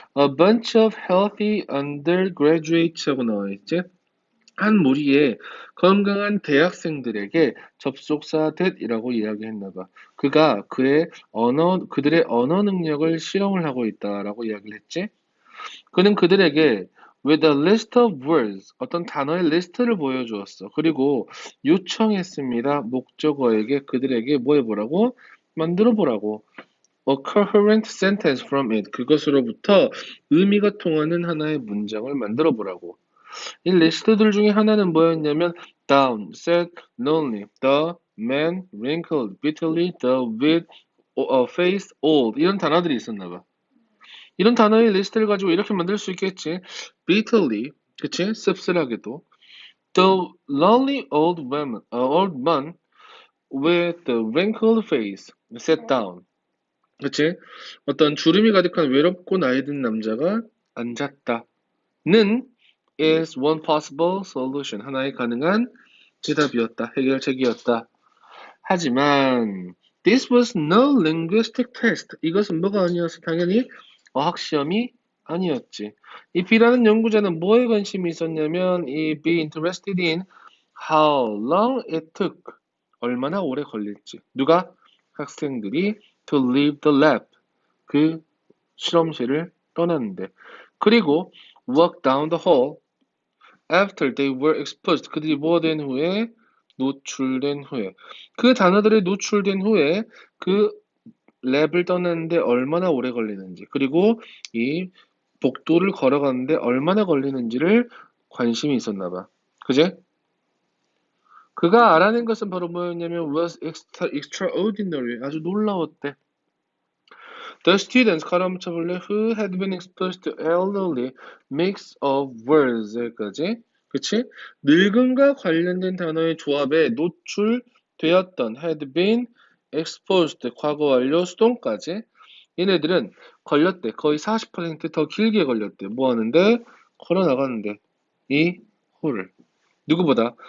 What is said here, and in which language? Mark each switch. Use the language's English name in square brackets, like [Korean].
[English] A bunch of healthy undergraduates라고 [Korean] 나와 있지? 한 무리의 건강한 대학생들에게 접속사 that이라고 이야기했나 봐. 그가 그들의 언어 능력을 실험을 하고 있다라고 이야기를 했지? 그는 그들에게 [English] with a list of words, [Korean] 어떤 단어의 리스트를 보여주었어. 그리고 요청했습니다. 목적어에게 그들에게 뭐 해보라고? 만들어 보라고. [English] A coherent sentence from it. [Korean] 그것으로부터 의미가 통하는 하나의 문장을 만들어 보라고. 이 리스트들 중에 하나는 뭐였냐면 [English] down, sad, lonely, the man, wrinkled, bitterly, the with, face, old [Korean] 이런 단어들이 있었나 봐. 이런 단어의 리스트를 가지고 이렇게 만들 수 있겠지. bitterly, 그치? 씁쓸하게도. [English] The lonely old man with the wrinkled face sat down. [Korean] 그치? 어떤 주름이 가득한 외롭고 나이 든 남자가 앉았다. [English] 는 is one possible solution. [Korean] 하나의 가능한 대답이었다. 해결책이었다. 하지만 [English] this was no linguistic test. [Korean] 이것은 뭐가 아니어서 당연히 어학시험이 아니었지. 이 B라는 연구자는 뭐에 관심이 있었냐면 이 [English] be interested in how long it took. [Korean] 얼마나 오래 걸릴지. 누가? 학생들이 [English] to leave the lab. [Korean] 그 실험실을 떠났는데. 그리고 [English] walk down the hall after they were exposed. [Korean] 그들이 뭐 된 후에? 노출된 후에. 그 단어들이 노출된 후에 그 랩을 떠나는데 얼마나 오래 걸리는지, 그리고 이 복도를 걸어가는데 얼마나 걸리는지를 관심이 있었나 봐. 그제? 그가 알아낸 것은 바로 뭐였냐면 [English] was extraordinary. [Korean] 아주 놀라웠대. [English] The students [Korean] 가로 붙여볼래? [English] Who had been exposed to elderly mix of words 여기까지. [Korean] 그치? 늙음과 관련된 단어의 조합에 노출되었던 [English] had been exposed [Korean] 과거 완료 수동까지. 얘네들은 걸렸대. 거의 40%더 길게 걸렸대. 뭐 하는데? 걸어 나가는데. 이 호를. 누구보다?